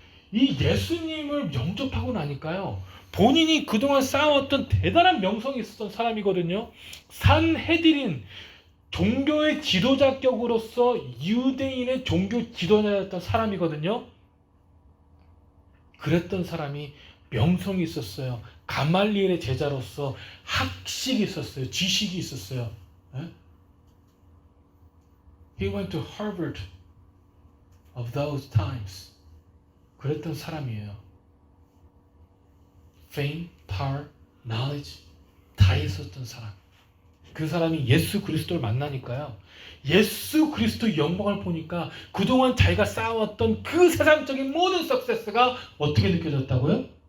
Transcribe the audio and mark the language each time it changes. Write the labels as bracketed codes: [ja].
[ko] 이 예수님을 영접하고 나니까요. 본인이 그동안 쌓아왔던 대단한 명성이 있었던 사람이거든요. 산헤드린 종교의 지도자격으로서 유대인의 종교 지도자였던 사람이거든요. 그랬던 사람이 명성이 있었어요. 가말리엘의 제자로서 학식이 있었어요. 지식이 있었어요. [en] He went to Harvard of those times. [ko] 그랬던 사람이에요. [en] Fame, power, knowledge [ko] 다 있었던 사람. 그 사람이 예수 그리스도를 만나니까요. 예수 그리스도의 영광을 보니까 그동안 자기가 쌓아왔던 그 세상적인 모든 석세스가 어떻게 느껴졌다고요?